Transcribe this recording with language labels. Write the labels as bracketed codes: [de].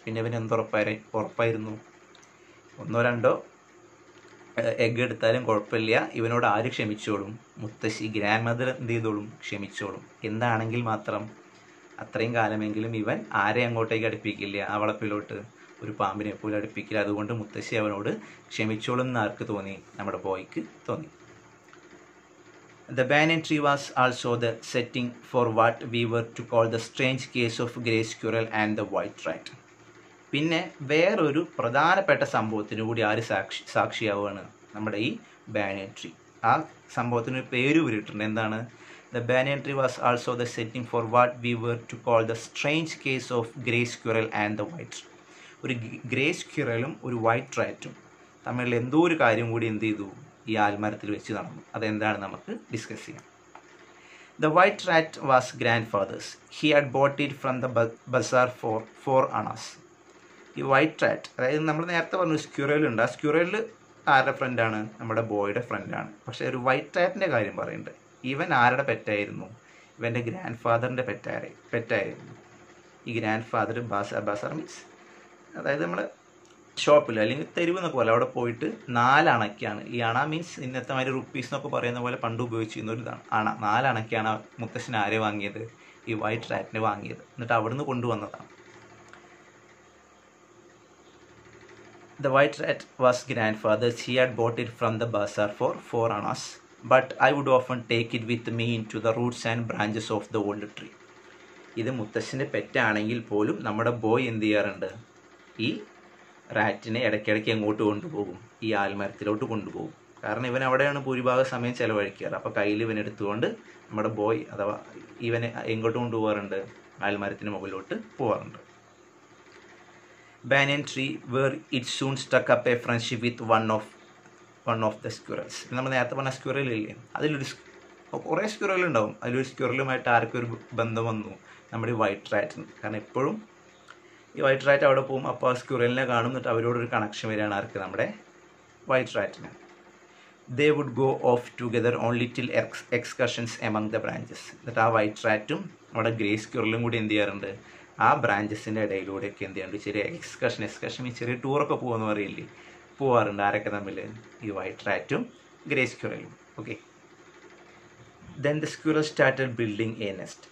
[ml] പിന്നെ ഇവൻ ഉറപ്പായിരുന്നു, 1-2 എഗ്ഗ് എടുത്താലും കുഴപ്പമില്ല, ഇവനോട് ആര് ക്ഷമിച്ചോളും? മുത്തശ്ശി, ഗ്രാൻഡ് മദർ എന്ത് ചെയ്തോളും? ക്ഷമിച്ചോളും. എന്താണെങ്കിൽ മാത്രം അത്രയും കാലമെങ്കിലും ഇവൻ ആരെ അങ്ങോട്ടേക്ക് അടുപ്പിക്കില്ല? ആ വളപ്പിലോട്ട് ഒരു പാമ്പിനെ പോലും അടുപ്പിക്കില്ല. അതുകൊണ്ട് മുത്തശ്ശി അവനോട് ക്ഷമിച്ചോളും എന്ന് ആർക്ക് തോന്നി? നമ്മുടെ ബോയ്ക്ക് തോന്നി. [en] The banyan tree was also the setting for what we were to call the strange case of grey squirrel and the white rat. [ml] പിന്നെ വേറൊരു പ്രധാനപ്പെട്ട സംഭവത്തിന് കൂടി ആര് സാക്ഷിയാവുകയാണ്? നമ്മുടെ ഈ ബാനിയൻ ട്രീ. ആ സംഭവത്തിന് പേര് വിട്ടിട്ടുണ്ട്. എന്താണ്? [en] The banyan tree was also the setting for what we were to call the strange case of grey squirrel and the white rat. [ml] ഒരു ഗ്രേ സ്ക്വിറലും ഒരു വൈറ്റ് റാറ്റും തമ്മിലുള്ള എന്തോ ഒരു കാര്യം കൂടി എന്ത് ചെയ്തു? ഈ ആൽമരത്തിൽ വെച്ച് നടന്നു. അതെന്താണ് നമുക്ക് ഡിസ്കസ് ചെയ്യാം. [en] The white rat was grandfather's. He had bought it from the bazaar for 4 annas. [ml] ഈ വൈറ്റ് റാറ്റ്, അതായത് നമ്മൾ നേരത്തെ പറഞ്ഞു സ്ക്വിറലുണ്ട്. ആ സ്ക്വിറലിൽ ആരുടെ ഫ്രണ്ടാണ്? നമ്മുടെ ബോയുടെ ഫ്രണ്ടാണ്. പക്ഷേ ഒരു വൈറ്റ് റാറ്റിൻ്റെ കാര്യം പറയുന്നുണ്ട്. ഇവൻ ആരുടെ പെറ്റായിരുന്നു? ഇവൻ്റെ ഗ്രാൻഡ് ഫാദറിൻ്റെ പെറ്റായിരുന്നു. ഈ ഗ്രാൻഡ് ഫാദർ ബാസാർ മീൻസ് അതായത് നമ്മൾ ഷോപ്പിൽ അല്ലെങ്കിൽ തെരുവ് എന്നൊക്കെ പോലെ അവിടെ പോയിട്ട് 4 അണയ്ക്കാണ്. ഈ അണ മീൻസ് ഇന്നത്തെ മാതിരി റുപ്പീസ് എന്നൊക്കെ പറയുന്ന പോലെ പണ്ട് ഉപയോഗിച്ചിരുന്ന ഒരു ഇതാണ് അണ. 4 അണയ്ക്കാണ് മുത്തശ്ശൻ ആരെ വാങ്ങിയത്? ഈ വൈറ്റ് റാറ്റിനെ വാങ്ങിയത്. എന്നിട്ട് അവിടുന്ന് കൊണ്ടുവന്നതാണ്. [en] The white rat was grandfather's. He had bought it from the bazaar for 4 annas. But I would often take it with me into the roots and branches of the old tree. [ml] ഇത് മുത്തശ്ശൻ്റെ പെറ്റാണെങ്കിൽ പോലും നമ്മുടെ boy എന്ത് ചെയ്യാറുണ്ട്? ഈ റാറ്റിനെ ഇടയ്ക്കിടയ്ക്ക് എങ്ങോട്ട് കൊണ്ടുപോകും? ഈ ആൽമരത്തിലോട്ട് കൊണ്ടുപോകും. കാരണം ഇവൻ അവിടെയാണ് ഭൂരിഭാഗം സമയം ചിലവഴിക്കാറ്. അപ്പോൾ കയ്യിൽ ഇവൻ എടുത്തുകൊണ്ട് നമ്മുടെ ബോയ് അഥവാ ഇവനെ എങ്ങോട്ട് കൊണ്ടുപോകാറുണ്ട്? ആൽമരത്തിന് മുകളിലോട്ട് പോകാറുണ്ട്. [en] Banyan tree where it soon struck up a friendship with one of the squirrels. [ml] നമ്മൾ നേരത്തെ പറഞ്ഞ സ്ക്വിറൽ ഇല്ലേ, അതിലൊരു കുറേ സ്ക്വിറൽ ഉണ്ടാവും. അതിലൊരു സ്ക്വിറലുമായിട്ട് ആർക്കൊരു ബന്ധം വന്നു? നമ്മുടെ വൈറ്റ് റാറ്റിന്. കാരണം എപ്പോഴും ഈ വൈറ്റ് റാറ്റ് അവിടെ പോകും. അപ്പോൾ ആ സ്ക്വിറലിനെ കാണും. എന്നിട്ട് അവരോടൊരു കണക്ഷൻ വരികയാണ് ആർക്ക്? നമ്മുടെ white റാറ്റിന്. [en] They would go off together on little excursions among the branches. [ml] എന്നിട്ട് ആ വൈറ്റ് റാറ്റും നമ്മുടെ ഗ്രേ സ്ക്വിറലും കൂടി എന്ത് ചെയ്യാറുണ്ട്? ആ ബ്രാഞ്ചസിൻ്റെ ഇടയിലൂടെയൊക്കെ എന്ത് ചെയ്യാറുണ്ട്? ചെറിയ എക്സ്കർഷൻ ഈ ചെറിയ ടൂറൊക്കെ പോകുമെന്ന് പറയില്ലേ, പോവാറുണ്ട്. ആരൊക്കെ തമ്മിൽ? ഈ white റാറ്റും grey സ്ക്വിറലും. Okay. [en] Then the squirrel started building a nest.